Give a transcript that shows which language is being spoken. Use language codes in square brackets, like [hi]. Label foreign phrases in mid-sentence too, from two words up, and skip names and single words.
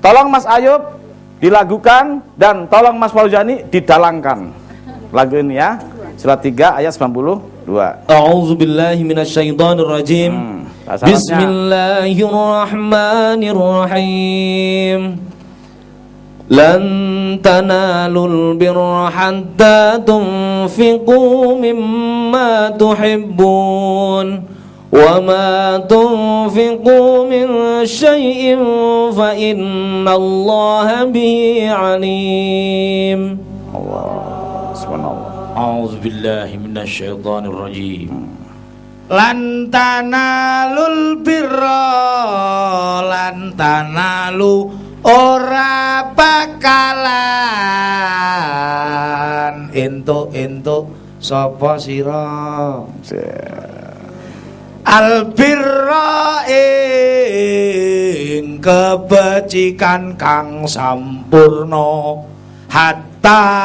[id] Tolong Mas Ayub dilagukan dan tolong Mas Fauzani didalangkan lagu ini ya. Surat 3 ayat 92. [ar] أعوذ بالله من الشيطان الرجيم. بسم الله الرحمن الرحيم. لن تنالوا البر حتى تنفقوا مما تحبون وما تنفقوا من شيء فإن الله به عليم. الله سبحان الله. أعوذ بالله من الشيطان الرجيم. لن تنالوا البر لن تنالوا [jv] ora bakalan entuk sapa sira albirra ing kebecikan kang sampurna hatta